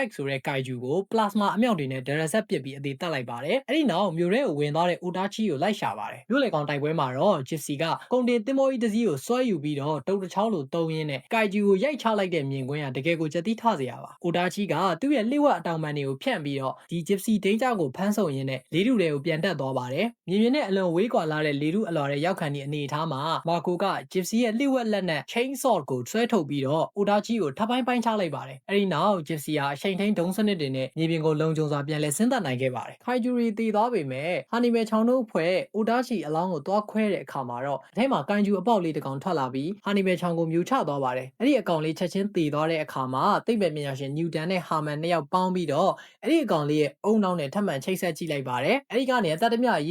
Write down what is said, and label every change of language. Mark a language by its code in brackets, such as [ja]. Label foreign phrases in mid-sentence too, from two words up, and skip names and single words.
[my] ဆိုတဲ့ကိုင်ဂျူကို plasma အမြောက်တွေနဲ့ဒရဆက်ပစ်ပြီးအသေးတက်လိုက်ပါတယ်အဲ့ဒီနောက်မြို့ထဲကိုဝင်သွားတဲ့ Otachi ကိုလိုက်ရှာပါတယ်မြို့လေကောင်တိုက်ပွဲမှာတော့ Gypsy ကကုန်တင်သင်္ဘောကြီးတစ်စီးကိုဆွဲယူပြီးတော့တုတ်တစ်ချောင်းလိုတုံးရင်းနဲ့ကိုင်ဂျူကိုရိုက်ချလိုက်တဲ့မြင်ကွင်းကတကယ်ကိုကြက်တိထစရာပါ Otachi ကသူ့ရဲ့လှိဝက်အတောင်ပံတွေကိုဖြန့်ပြီးတော့ဒီ Gypsy Danger ကိုဖမ်းဆုံရင်းနဲ့လေးထုတွေကိုပြန်တက်သွားပါတယ်မြင်မြင်နဲ့အလွန်ဝေးကွာလာတဲ့လေးထုအလွာတဲ့ရောက်ခံဒီအနေအထားမှာမာကိုက Gypsy ရဲ့လှိဝက်လက်နဲ့ [en] chain sword [my] ကိုဆွဲထုတ်ပြီးတော့ Otachi ကိုထပ်ပိုင်းပိုင်းချလိုက် ပါတယ်အဲ့ဒီနောက် Gypsy ဟာအချိန်ထိန်ဒုံးစနစ်တွေနဲ့မြေပြင်ကိုလုံခြုံစွာပြန်လည်ဆင်းသက်နိုင်ခဲ့ပါတယ်ခိုင်ဂျူရီတည်သွားပေမဲ့ဟာနီမဲချောင်းတို့ဖွဲ့ Otachi အလောင်းကိုသွားခွဲတဲ့အခါမှာတော့အထဲမှာကိုင်ဂျူအပေါက်လေးတစ်ကောင်ထွက်လာပြီးဟာနီမဲချောင်းကိုမြူချသွားပါတယ်အဲ့ဒီအကောင်လေးချက်ချင်းတည်သွားတဲ့အခါမှာသိပ္ပံပညာရှင်နျူတန်နဲ့ဟာမန်နှစ်ယောက်ပေါင်းပြီးတော့အဲ့ဒီအကောင်လေးရဲ့အုံနောက်နဲ့ထပ်မံချိတ်ဆက်ကြည့်လိုက်ပါတယ်အဲ့ဒီကနေအသက်တမျှအ